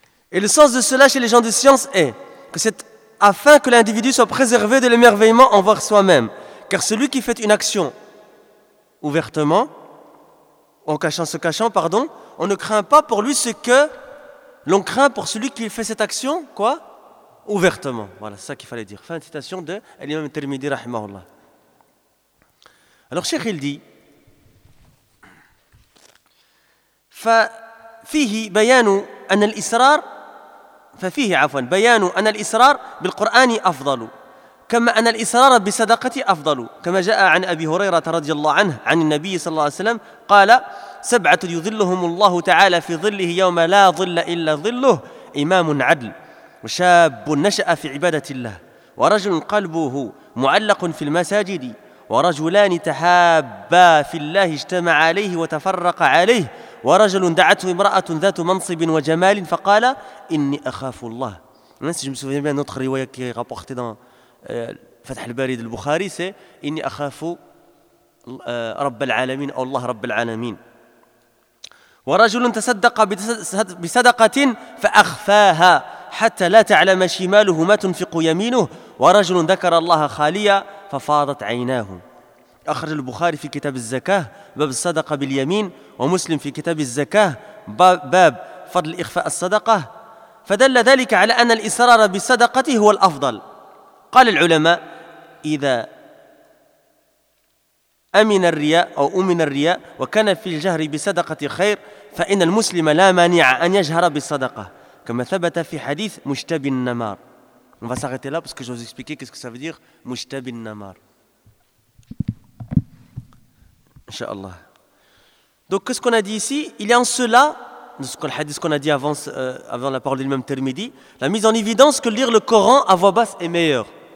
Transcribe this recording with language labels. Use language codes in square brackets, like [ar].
[fr] Et le sens de cela chez les gens de science est que c'est afin que l'individu soit préservé de l'émerveillement envers soi-même. Car celui qui fait une action ouvertement, en se cachant, on ne craint pas pour lui ce que l'on craint pour celui qui fait cette action, quoi ? Ouvertement. Voilà, c'est ça qu'il fallait dire. Fin de citation de l'imam al-Tirmidhi, rahimahullah. Alors, Cheikh, il dit: [ar] ففيه بيان أن الإصرار ففيه عفوا بيان أن الإصرار بالقرآن أفضل، كما أن الإصرار بصدقة أفضل، كما جاء عن أبي هريرة رضي الله عنه عن النبي صلى الله عليه وسلم قال: سبعة يظلهم الله تعالى في ظله يوم لا ظل إلا ظله: إمام عدل، وشاب نشأ في عبادة الله، ورجل قلبه معلق في المساجد، ورجلان تحابا في الله اجتمع عليه وتفرق عليه، ورجل دعته امرأة ذات منصب وجمال فقال: إني أخاف الله. [fr] Si je me souviens bien, notre riwaya qui est rapportée dans Fath al-Bari de Bukhari, c'est: [ar] إني أخاف رب العالمين، [fr] أو الله رب العالمين. [ar] ورجل تصدق بصدقة فأخفاها حتى لا تعلم شماله ما تنفق يمينه ورجل ذكر الله خاليا ففاضت عيناه. أخرج البخاري في كتاب الزكاة باب الصدقة باليمين، ومسلم في كتاب الزكاة باب فضل إخفاء الصدقة. فدل ذلك على أن الإصرار بصدقته هو الأفضل. قال العلماء إذا أمن الرياء أو أمن الرياء وكان في الجهر بصدقة خير فإن المسلم لا مانع أن يجهر بالصدقة، كما ثبت في حديث مشتبي النمار. [fr] On va s'arrêter là parce que je vais vous expliquer qu'est-ce que ça veut dire [ar] مشتبي النمار. [fr] Inch'Allah. Donc qu'est-ce qu'on a dit ici? Il y a en cela, dans ce hadith qu'on a dit avant la parole de l'imam Tirmidhi, la mise en évidence que lire le Coran à voix basse est meilleur.